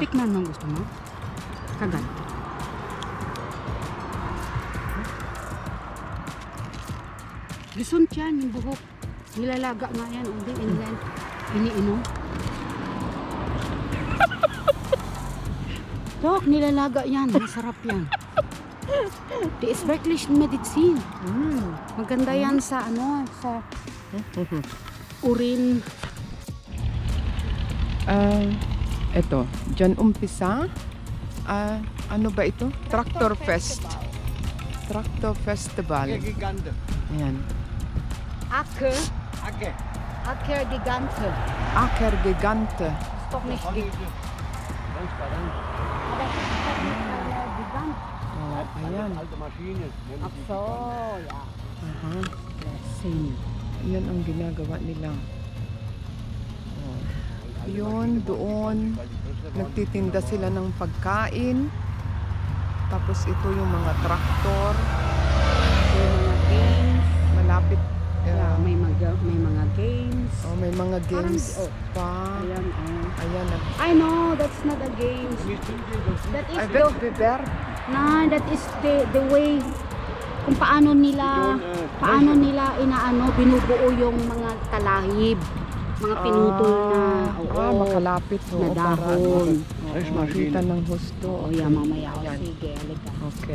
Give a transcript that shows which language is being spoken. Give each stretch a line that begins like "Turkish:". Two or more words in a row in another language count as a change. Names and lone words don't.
Filipino: tikman mo gusto mo? Kagat. Lison yan, yung buhok. Nilalaga nga yan. Hindi, iniinom. Dok, nilalaga yan. Masarap yan.
German: Die ist wirklich Medizin.
Filipino: Maganda yan sa ano, sa urin. Eto, dyan umpisa. Ano ba ito? Tractor Fest. Tractor Festival. Gigante. Ayan.
German: Acker. Acke. Acker Gigante. Acker Gigante. Ist doch nicht Gigante. Transparent.
Filipino: Oh, ayan.
German: Alte Maschine. Ach so, ja. Aha.
English: Same.
Filipino: Yan ang ginagawa nila. Oh. Yun, doon. Nagtitinda sila ng pagkain. Tapos ito yung mga traktor. May mga games. Malapit. Yeah, may mga games. Oh, may mga games Parang, pa. Ayan, oh. Ayan.
English: I know, that's not a game. That is
Filipino: Ay,
English: the, Beber. that is the way
Filipino: kung paano nila inaano, binubuo yung mga talahib, mga pinutol na makalapit. na dahon. Makita ng husto. Oo, yan, mamaya. O, Yan. sige, halika. Okay.